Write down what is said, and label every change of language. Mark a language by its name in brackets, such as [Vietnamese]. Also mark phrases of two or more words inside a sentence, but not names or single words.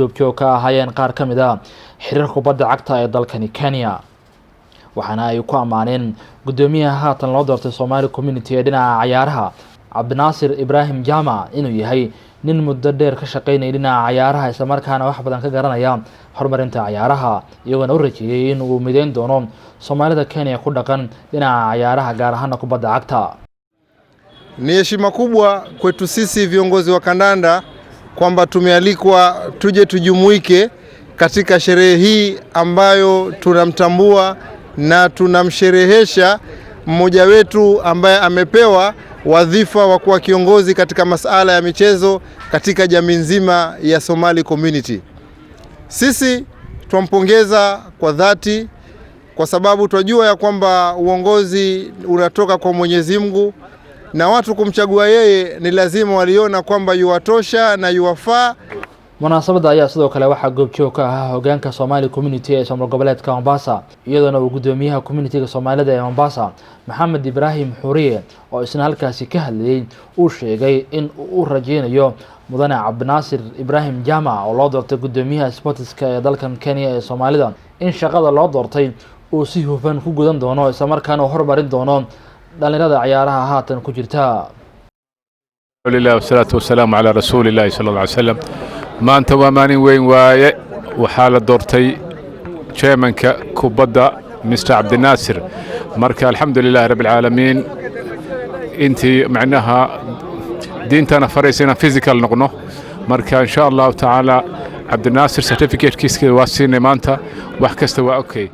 [Somali] goobjoog ka ahaayeen qaar ka mid ah xiriirka kubadda cagta ee dalkani Kenya waxaana ay ku amaaneen gudoomiyaha haatan loo doortay Somali community ee dhinaca ciyaaraha Abdinaasir Ibrahim Jama inuu yahay nin muddo dheer ka shaqeynaya dhinaca ciyaaraha isla markaana wax badan ka garanaya horumarinta ciyaaraha iyagoo u rajeeyay in uu mideyn doono Soomaalida Kenya ku dhaqan dhinaca ciyaaraha gaar ahaan kubadda cagta. [Swahili] Ni heshima kubwa kwetu sisi viongozi wa kandanda kwamba tumealikwa tuje tujumuike katika sherehe hii ambayo tunamtambua na tunamsherehesha mmoja wetu ambaye amepewa wadhifa wa kuwa kiongozi katika masuala ya michezo katika jamii nzima ya Somali community. Sisi tumpongeza kwa dhati kwa sababu tunajua ya kwamba uongozi unatoka kwa Mwenyezi Mungu na watu kumchagua yeye ni lazima waliona kwamba yuwatosha na yuwafaa. [Somali] Munaasabada ayaa sidoo kale waxa goobjoog ka ah hoggaanka Somali community ee Soomaali goboleedka Mombasa iyadoo uu gudoomiyaha community-ga Soomaalida ee Mombasa Maxamed Ibrahim Xuriye oo isna halkaasi ka hadlayay uu sheegay in uu rajeynayo mudane Abdinaasir Ibrahim Jama oo loo doortay gudoomiyaha sportska ee dalkan Kenya ee Soomaalida in shaqada loo doortay uu si hufan ku gudan doono isla markaana horumarin doono dhalinyarada ciyaaraha haatan ku jirta. [Arabic] الحمد لله والصلاة والسلام على رسول الله صلى الله عليه وسلم. [Somali] maanta waa maalin weyn waaye waxaa la doortay chairmanka kubadda Mr. Abdinaasir marka [Arabic] الحمد لله رب العالمين [Somali] intii macnaha diintana faraysina physical noqno marka [Arabic] إن شاء الله تعالى [Somali] Abdinaasir certificate-kiisa waa siinay maanta wax kasta waa okay.